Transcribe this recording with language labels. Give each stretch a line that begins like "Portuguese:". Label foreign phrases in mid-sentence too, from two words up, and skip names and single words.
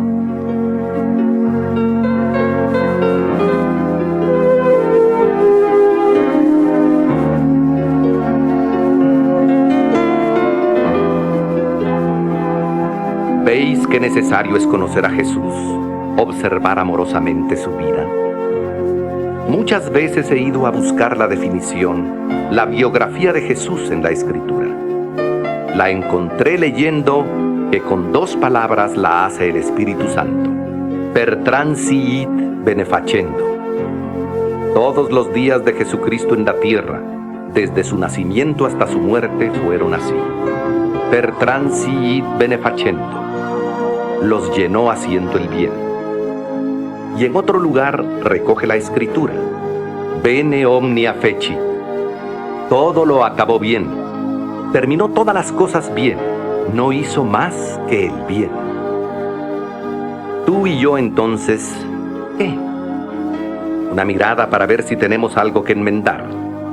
Spanish: ¿Veis qué necesario es conocer a Jesús, observar amorosamente su vida? Muchas veces he ido a buscar la definición, la biografía de Jesús en la Escritura. La encontré leyendo que con 2 palabras la hace el Espíritu Santo:
Latin: per transiit benefacendo.
Spanish: Todos los días de Jesucristo en la tierra, desde su nacimiento hasta su muerte, fueron así.
Latin: Per transiit benefacendo.
Spanish: Los llenó haciendo el bien. Y en otro lugar recoge la Escritura:
Latin: bene omnia feci.
Spanish: Todo lo acabó bien. Terminó todas las cosas bien. No hizo más que el bien. Tú y yo entonces, ¿qué? Una mirada para ver si tenemos algo que enmendar.